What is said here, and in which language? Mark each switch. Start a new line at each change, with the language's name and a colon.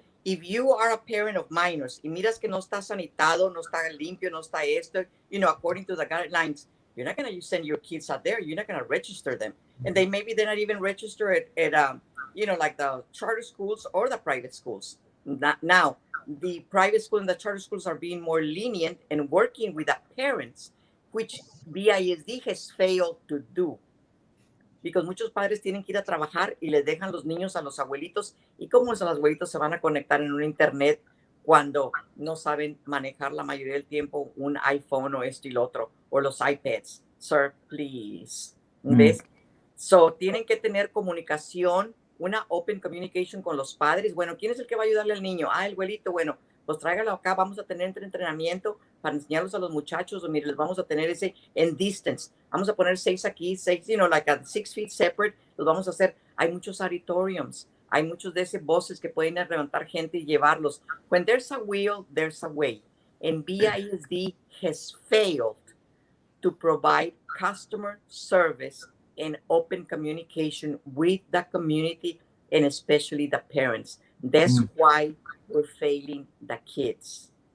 English: If you are a parent of minors
Spanish: y miras que no está sanitado, no está limpio, no está esto,
English: according to the guidelines, you're not going to send your kids out there. You're not going to register them. And they're not even registered at like the charter schools or the private schools. Now, the private school and the charter schools are being more lenient and working with the parents, which BISD has failed to do. Because
Spanish: muchos padres tienen que ir a trabajar y les dejan los niños a los abuelitos. ¿Y cómo los abuelitos se van a conectar en un internet cuando no saben manejar la mayoría del tiempo un iPhone o esto y lo otro? O los iPads.
English: Sir, please.
Spanish: ¿Ves?
English: So,
Spanish: tienen que tener comunicación, una
English: open communication
Spanish: con los padres. Bueno, ¿quién es el que va a ayudarle al niño? El abuelito. Bueno, pues tráigalo acá, vamos a tener entrenamiento para enseñarlos a los muchachos, o mire, les vamos a tener ese en distance, vamos a poner 6 aquí, 6,
English: like a 6 feet separate,
Spanish: los vamos a hacer. Hay muchos auditoriums, hay muchos de esos buses que pueden levantar gente y llevarlos.
English: When there's a will, there's a way. And BISD has failed to provide customer service and open communication with the community and especially the parents. That's why we're failing the kids.